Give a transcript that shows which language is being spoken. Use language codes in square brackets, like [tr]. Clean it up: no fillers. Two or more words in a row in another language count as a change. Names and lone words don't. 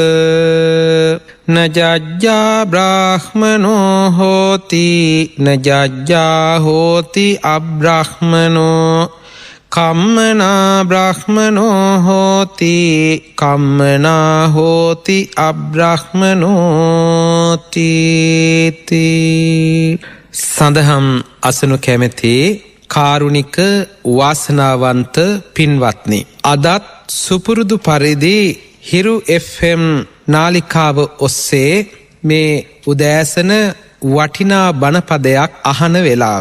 [pi] නජ්ජා බ්‍රාහ්මනෝ හෝති නජ්ජා හෝති අබ්‍රාහ්මනෝ කම්මනා බ්‍රාහ්මනෝ හෝති කම්මනා හෝති අබ්‍රාහ්මනෝ තීති. [si] සඳහම් අසනු කැමැති කාරුණික වාසනාවන්ත පින්වත්නි, අදත් සුපුරුදු පරිදි හිරු FM නාලිකාව ඔස්සේ මේ උදෑසන වටිනා බණපදයක් අහන වෙලාව.